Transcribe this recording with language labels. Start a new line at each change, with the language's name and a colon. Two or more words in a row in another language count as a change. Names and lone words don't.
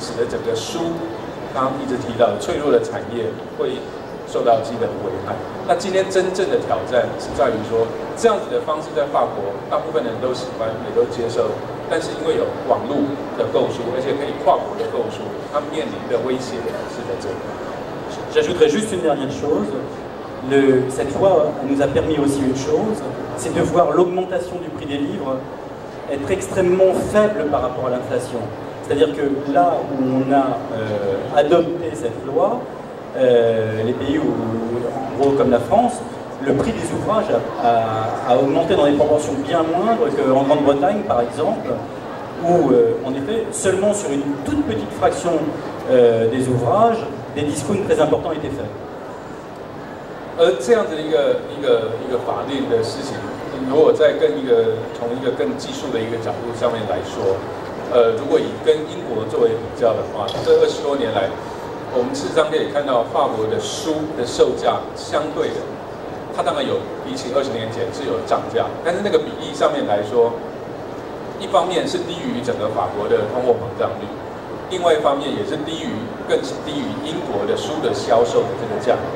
Chinese: 使得整个书刚刚一直提到的脆弱的产业会受到基本的危害。那今天真正的挑战是在于说，这样子的方式在法国，大部分人都喜欢，也都接受。但是因为有网络的购书，而且可以跨国的购书，他们面临的威胁是在这里。
French: J'ajouterais juste une dernière chose. Cette loi nous a permis aussi une chose, c'est de voir l'augmentation du prix des livres être extrêmement faible par rapport à l'inflation. C'est-à-dire que là où on a adopté cette loi, les pays où, en gros comme la France, le prix des ouvrages a augmenté dans des proportions bien moindres qu'en Grande-Bretagne par exemple, où en effet seulement sur une toute petite fraction des ouvrages, des discounts très importants étaient faits.
Chinese: 这样子的一个法令的事情，如果再从一个更技术的一个角度上面来说，如果以跟英国作为比较的话，这20多年来，我们事实上可以看到法国的书的售价相对的，它当然有比起20年前是有涨价，但是那个比例上面来说，一方面是低于整个法国的通货膨胀率，另外一方面也是更是低于英国的书的销售的这个价格。